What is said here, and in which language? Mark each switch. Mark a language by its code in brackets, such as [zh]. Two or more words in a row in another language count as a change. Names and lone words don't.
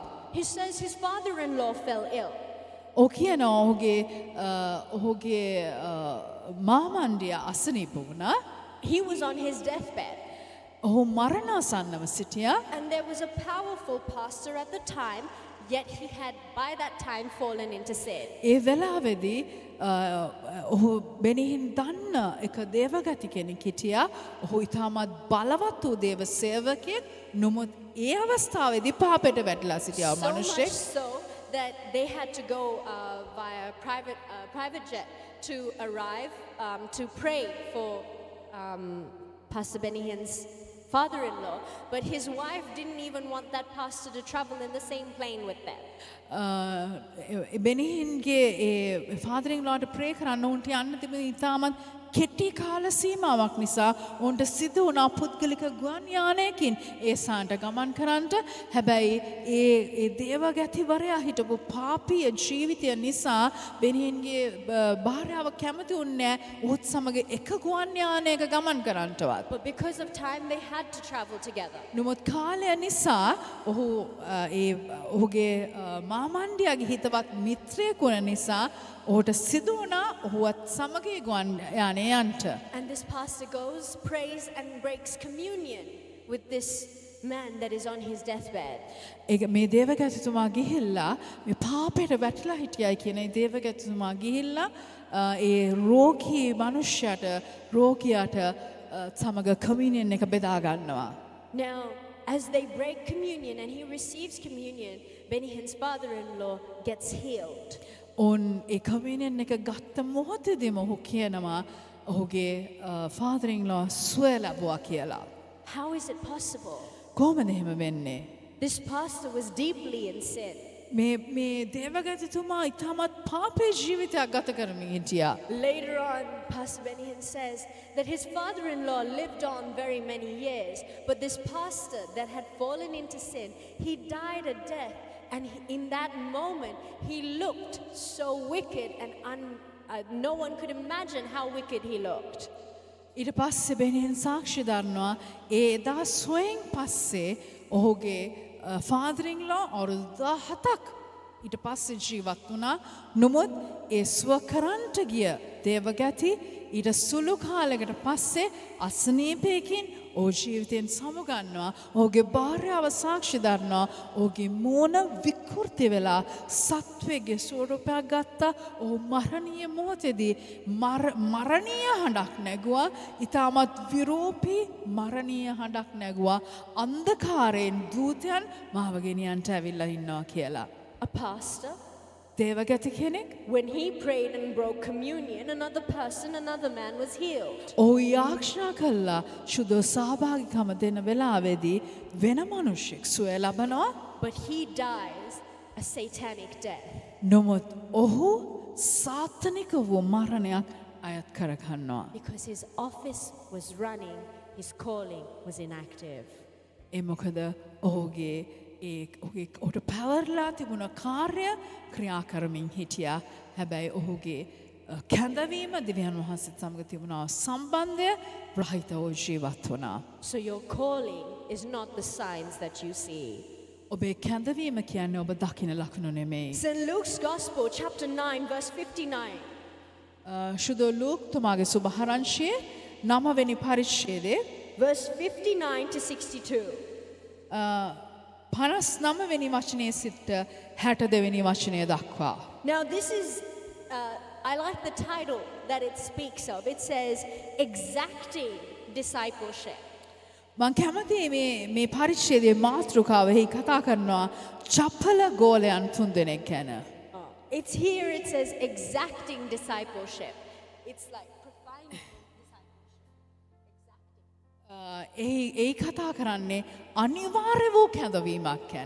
[en] He says his father-in-law fell ill. [si] ඔහු කියනවා ඔහුගේ මාමණ්ඩිය අසනීප වුණා. [en] He was on his deathbed. [si] ඔහු මරණාසන්නව සිටියා. [en] And there was a powerful pastor at the time, yet he had by that time fallen into sin. [si] ඒ වෙලාවේදී ඔහු බෙනිහින් දන්න එක දේවගති කෙනෙක් හිටියා. ඔහු ඉතාමත් බලවත් වූ දේව සේවකයෙක්. නමුත් ඒ අවස්ථාවේදී පාපයට වැටලා සිටියා [en] So much [si] මිනිහෙක්. [en] so that they had to go via private jet to arrive to pray for Pastor Benny Hinn's father-in-law, but his wife didn't even want that pastor to travel in the same plane with them. [si] බෙනිහින්ගේ ඒ ෆාදරින්-ලෝට ප්‍රේ කරන්න උන්ට යන්න තිබෙන ඉතාමත් කෙටි කාල සීමාවක් නිසා උන්ට සිදු වුණා පුද්ගලික ගුවන් යානයකින් ඒ සාන්ට ගමන් කරන්නට. හැබැයි ඒ දේවගැතිවරයා හිටපු පාපීය ජීවිතය නිසා බෙනිහින්ගේ භාර්යාව කැමති වුණේ උත් සමග එක ගුවන් යානයක ගමන් කරන්නටවත්. [en] But because of time they had to travel together. [si] නමුත් කාලය නිසා ඔහුගේ මාමණ්ඩියගේ හිතවත් මිත්‍රයෙකු වන නිසා ඔහුට සිදු වුණා ඔහුවත් සමග ගුවන් යානය යන්නට. [en] And this pastor goes, prays and breaks communion with this man that is on his deathbed. [si] මේ දේවගැතිතුමා ගිහිල්ලා මේ පාපයට වැටලා හිටියයි කියන ඒ දේවගැතිතුමා ගිහිල්ලා ඒ රෝගී මනුෂ්‍යයට රෝගියාට සමග කමියුනියන් එක බෙදා ගන්නවා. [en] Now, as they break communion and he receives communion, Benny Hinn's father-in-law gets healed. [si] ඒ කමියුනියන් එක ගත්ත මොහොතේදීම ඔහු කියනවා ඔහුගේ father-in-law සුවය ලැබුවා කියලා. [en] How is it possible? [si] කොහොමද එහෙම වෙන්නේ? [en] This pastor was deeply in sin. [si] මේ දේවගැතිතුමා ඉතාමත් පාපේ ජීවිතයක් ගත කරමින් හිටියා. [en] Later on, Pastor Benny Hinn says that his father-in-law lived on very many years, but this pastor that had fallen into sin, he died a death, and in that moment, he looked so wicked and no one could imagine how wicked he looked. [si] ඊට පස්සේ බෙනිහින් සාක්ෂි දරනවා ඒ එදා සොයෙන් පස්සේ ඔහුගේ father-in-law අවුරුදු 17ක් ඊට පස්සේ ජීවත් වුණා. නමුත් ඒ සුව කරන්ට ගිය දේවගැති ඊට සුළු කාලයකට පස්සේ අසනීපයකින් ඔහු ජීවිතයෙන් සමුගන්නවා. ඔහුගේ භාර්යාව සාක්ෂි දරනවා ඔහුගේ මූණ විකෘති වෙලා සත්වයේ ස්වරූපයක් ගත්තා. ඔහු මරණීය මොහොතේදී මරණීය හඬක් නැගුවා. ඊටමත් විරූපී මරණීය හඬක් නැගුවා. අන්ධකාරයෙන් දූතයන් මාව ගෙනියන්නට ඇවිල්ලා ඉන්නවා කියලා. [en] A pastor, [si] දේවගැති කෙනෙක් [en] when he prayed and broke communion, another man was healed. [si] ඔහු යාඥා කළා සුදු සහභාගීකම දෙන වෙලාවේදී වෙන මිනිහෙක් සුවය ලබනවා. [en] But he dies a satanic death. [si] නමුත් ඔහු සාතනික වූ මරණයක් අයත් කරගන්නවා. [en] Because his office was running, his calling was inactive. [si] ඒ මොකද ඔහුගේ ඔහුට පැවරලා තිබුණ කාර්ය ක්‍රියා කරමින් හිටියා. හැබැයි ඔහුගේ කැඳවීම දෙවියන් වහන්සේත් සමග තිබුණා සම්බන්ධය රහිත වූ ජීවත් වුණා. [en] So your calling is not the signs that you see. [si] ඔබේ කැඳවීම කියන්නේ ඔබ දකින ලකුණු නෙමෙයි. [en] St. Luke's Gospel, chapter 9, verse 59. [si] ශුද්ධ ලූක් තුමාගේ සුභාරංශයේ 9 වෙනි පරිච්ඡේදයේ [en] verse 59 to 62. [si] 59 වෙනි වචනයේ සිට 62 වෙනි වචනය දක්වා. [en] Now this is, I like the title that it speaks of. It says, exacting discipleship. [si] මං කැමතියි මේ පරිච්ඡේදයේ මාතෘකාවෙහි කතා කරනවා චපල ගෝලයන් 3 දෙනෙක් ගැන. [en] It's here, it says exacting discipleship. It's like providing discipleship. [si] ඒ කතා කරන්නේ අනිවාර්ය වූ කැඳවීමක් ගැන.